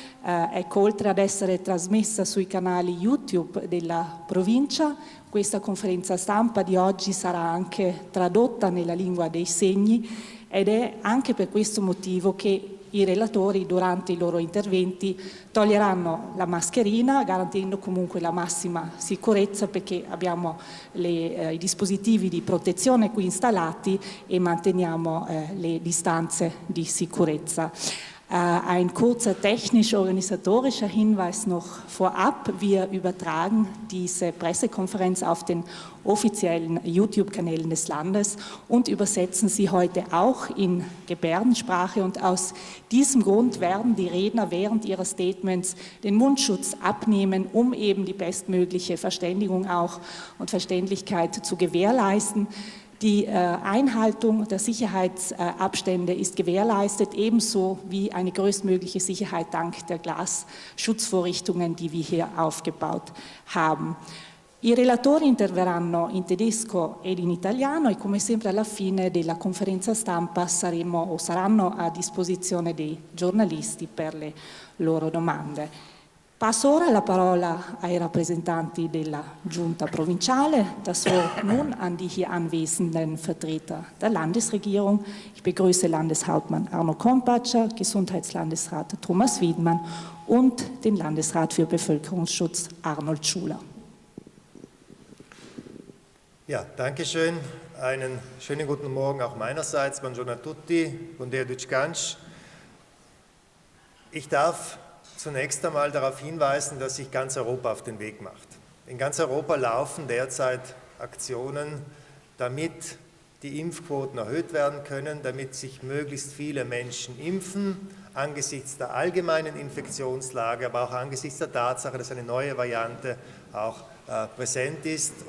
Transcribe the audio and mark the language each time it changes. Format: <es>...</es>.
<it>Ecco, oltre ad essere trasmessa sui canali YouTube della provincia, questa conferenza stampa di oggi sarà anche tradotta nella lingua dei segni ed è anche per questo motivo che i relatori durante i loro interventi toglieranno la mascherina garantendo comunque la massima sicurezza perché abbiamo i dispositivi di protezione qui installati e manteniamo le distanze di sicurezza.</it> <de>Ein kurzer technisch-organisatorischer Hinweis noch vorab. Wir übertragen diese Pressekonferenz auf den offiziellen YouTube-Kanälen des Landes und übersetzen sie heute auch in Gebärdensprache. Und aus diesem Grund werden die Redner während ihrer Statements den Mundschutz abnehmen, um eben die bestmögliche Verständigung auch und Verständlichkeit zu gewährleisten. Die Einhaltung der Sicherheitsabstände ist gewährleistet, ebenso wie eine größtmögliche Sicherheit dank der Glasschutzvorrichtungen, die wir hier aufgebaut haben.</de> <it>I relatori interverranno in tedesco ed in italiano e come sempre alla fine della conferenza stampa saranno a disposizione dei giornalisti per le loro domande. Passo ora la parola ai rappresentanti della Giunta provinciale,</it> <de>das Wort nun an die hier anwesenden Vertreter der Landesregierung. Ich begrüße Landeshauptmann Arno Kompatscher, Gesundheitslandesrat Thomas Wiedmann und den Landesrat für Bevölkerungsschutz Arnold Schuler. Ja, danke schön. Einen schönen guten Morgen auch meinerseits.</de> <it>Buongiorno a tutti, buongiorno Deutsch.</it> <de>Ich darf zunächst einmal darauf hinweisen, dass sich ganz Europa auf den Weg macht. In ganz Europa laufen derzeit Aktionen, damit die Impfquoten erhöht werden können, damit sich möglichst viele Menschen impfen, angesichts der allgemeinen Infektionslage, aber auch angesichts der Tatsache, dass eine neue Variante auch präsent ist.</de>